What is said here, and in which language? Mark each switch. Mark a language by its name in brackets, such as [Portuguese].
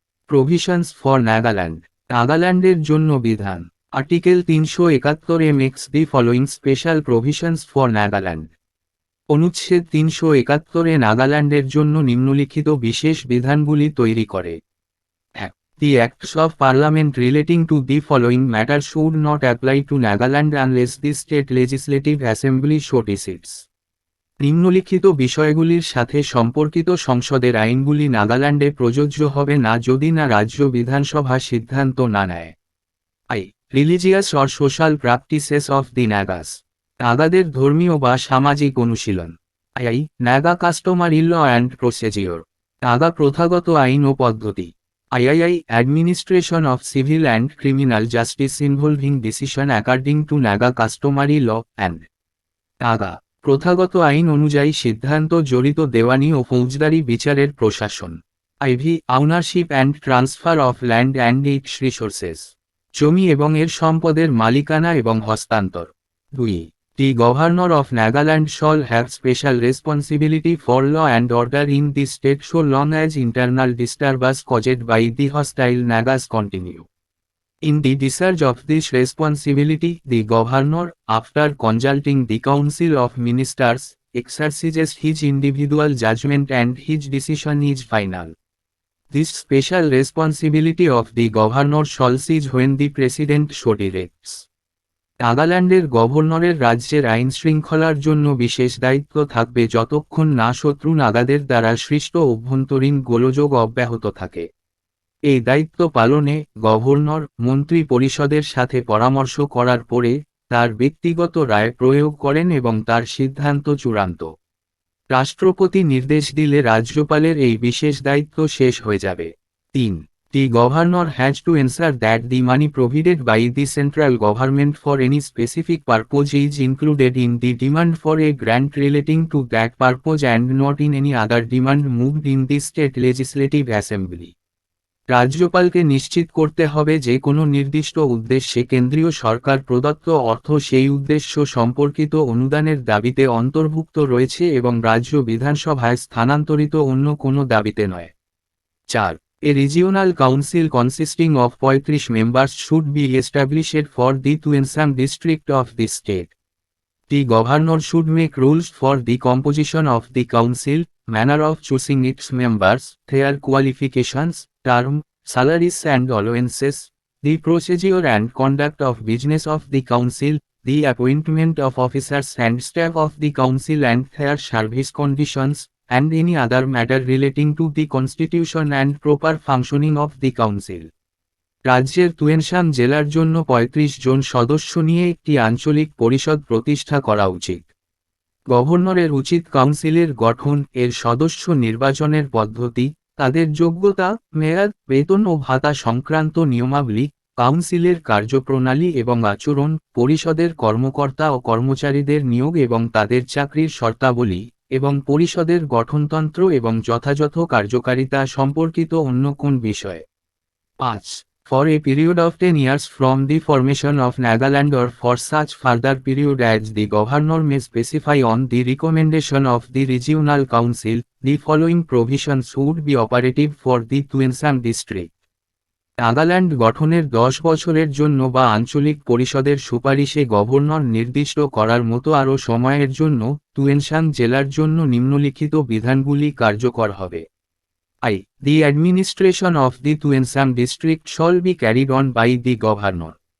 [English] Provisions for Nagaland. [Bangla] নাগাল্যান্ডের জন্য বিধান। [English] Article 371 makes the following special provisions for Nagaland. [Bangla] অনুচ্ছেদ 371 নাগাল্যান্ডের জন্য নিম্নলিখিত বিশেষ বিধানগুলি তৈরি করে। [English] The Acts of Parliament relating to the following matters should not apply to Nagaland unless the State Legislative Assembly so decides. [Bangla] নিম্নলিখিত বিষয়গুলির সাথে সম্পর্কিত সংসদের আইনগুলি নাগাল্যান্ডে প্রযোজ্য হবে না যদি না রাজ্য বিধানসভা সিদ্ধান্ত না নেয়। [English] Religious or social practices of the Nagas. [Bangla] নাগাদের ধর্মীয় বা সামাজিক অনুশীলন। [English] Naga customary law and procedure. [Bangla] Naga প্রথাগত আইন ও পদ্ধতি। [English] Administration of civil and criminal justice involving decision according to Naga customary law and Naga [Bangla] প্রথাগত আইন অনুযায়ী সিদ্ধান্ত জড়িত দেওয়ানি ও ফৌজদারি বিচারের প্রশাসন। [English] Owership and transfer of land and its resources। [Bangla] জমি এবং এর সম্পদের মালিকানা এবং হস্তান্তর। [English] 2. The governor of Nagaland shall have special responsibility for law and order in the state so long as internal disturbance caused by the hostile Nagas continue. In the discharge of this responsibility, the governor, after consulting the council of ministers, exercises his individual judgment and his decision is final. This special responsibility of the governor shall cease when the president so directs. [Bangla] নাগাল্যান্ডের গভর্নরের রাজ্যের আইন শৃঙ্খলার জন্য বিশেষ দায়িত্ব থাকবে যতক্ষণ না শত্রু নাগাদের দ্বারা সৃষ্ট অভ্যন্তরীণ গোলযোগ অব্যাহত থাকে। এই দায়িত্ব পালনে গভর্নর মন্ত্রী পরিষদের সাথে পরামর্শ করার পরে তার ব্যক্তিগত রায় প্রয়োগ করেন এবং তার সিদ্ধান্ত চূড়ান্ত। রাষ্ট্রপতি নির্দেশ দিলে রাজ্যপালের এই বিশেষ দায়িত্ব শেষ হয়ে যাবে। [English] 3. The governor has to ensure that the money provided by the central government for any specific purpose is included in the demand for a grant relating to that purpose and not in any other demand moved in the state legislative assembly. [Bangla] রাজ্যপালকে নিশ্চিত করতে হবে যে কোনো নির্দিষ্ট উদ্দেশ্যে কেন্দ্রীয় সরকার প্রদত্ত অর্থ সেই উদ্দেশ্য সম্পর্কিত অনুদানের দাবিতে অন্তর্ভুক্ত রয়েছে এবং রাজ্য বিধানসভায় স্থানান্তরিত অন্য কোনো দাবিতে নয়। [English] 4. A regional council consisting of 35 members should be established for the Assam district of the state. The governor should make rules for the composition of the council, manner of choosing its members, their qualifications, term, salaries and allowances, the procedure and conduct of business of the council, the appointment of officers and staff of the council and their service conditions, and any other matter relating to the constitution and proper functioning of the council. [Bangla] রাজ্যের তুয়েনশান জেলার জন্য 35 জন সদস্য নিয়ে একটি আঞ্চলিক পরিষদ প্রতিষ্ঠা করা উচিত। গভর্নরের উচিত কাউন্সিলের গঠন, এর সদস্য নির্বাচনের পদ্ধতি, তাদের যোগ্যতা, মেয়াদ, বেতন ও ভাতা সংক্রান্ত নিয়মাবলী, কাউন্সিলের কার্যপ্রণালী এবং আচরণ, পরিষদের কর্মকর্তা ও কর্মচারীদের নিয়োগ এবং তাদের চাকরির শর্তাবলী, এবং পরিষদের গঠনতন্ত্র এবং যথাযথ কার্যকারিতা সম্পর্কিত অন্য কোন বিষয়। [English] 5. For a period of 10 years from the formation of Nagaland or for such further period as the governor may specify on the recommendation of the regional council, the following provisions would be operative for the Assam district. [Bangla] Nagaland গঠনের 10 বছরের জন্য বা আঞ্চলিক পরিষদের সুপারিশে governor নির্দিষ্ট করার মতো আরও সময়ের জন্য তুয়েনশান জেলার জন্য নিম্নলিখিত বিধানগুলি কার্যকর হবে। [English] The administration of the Assam district shall be carried on by the governor.